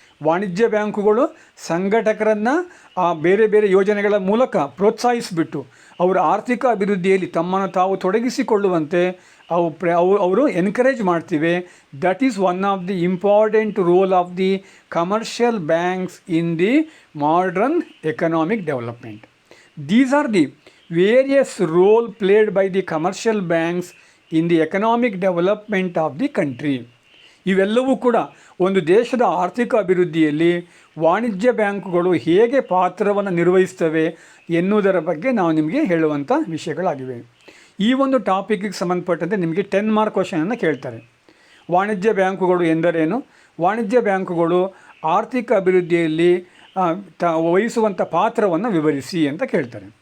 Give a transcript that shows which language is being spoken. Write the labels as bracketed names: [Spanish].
[Kannada] ವಾಣಿಜ್ಯ ಬ್ಯಾಂಕುಗಳು ಸಂಘಟಕರನ್ನು ಆ ಬೇರೆ ಬೇರೆ ಯೋಜನೆಗಳ ಮೂಲಕ ಪ್ರೋತ್ಸಾಹಿಸಿಬಿಟ್ಟು ಅವರ ಆರ್ಥಿಕ ಅಭಿವೃದ್ಧಿಯಲ್ಲಿ ತಮ್ಮನ್ನು ತಾವು ತೊಡಗಿಸಿಕೊಳ್ಳುವಂತೆ ಅವರು encourage ಮಾಡ್ತಿವೆ. [English] That is one of the important role of the commercial banks in the modern economic development. These are the various role played by the commercial banks in the economic development of the country. [Kannada] ಇವೆಲ್ಲವೂ ಕೂಡ ಒಂದು ದೇಶದ ಆರ್ಥಿಕ ಅಭಿವೃದ್ಧಿಯಲ್ಲಿ ವಾಣಿಜ್ಯ ಬ್ಯಾಂಕುಗಳು ಹೇಗೆ ಪಾತ್ರವನ್ನು ನಿರ್ವಹಿಸ್ತವೆ ಎನ್ನುವುದರ ಬಗ್ಗೆ ನಾವು ನಿಮಗೆ ಹೇಳುವಂಥ ವಿಷಯಗಳಾಗಿವೆ. ಈ ಒಂದು ಟಾಪಿಕ್ಗೆ ಸಂಬಂಧಪಟ್ಟಂತೆ ನಿಮಗೆ 10 ಮಾರ್ಕ್ ಕ್ವಶನನ್ನು ಕೇಳ್ತಾರೆ. ವಾಣಿಜ್ಯ ಬ್ಯಾಂಕುಗಳು ಎಂದರೇನು, ವಾಣಿಜ್ಯ ಬ್ಯಾಂಕುಗಳು ಆರ್ಥಿಕ ಅಭಿವೃದ್ಧಿಯಲ್ಲಿ ವಹಿಸುವಂಥ ಪಾತ್ರವನ್ನು ವಿವರಿಸಿ ಅಂತ ಕೇಳ್ತಾರೆ.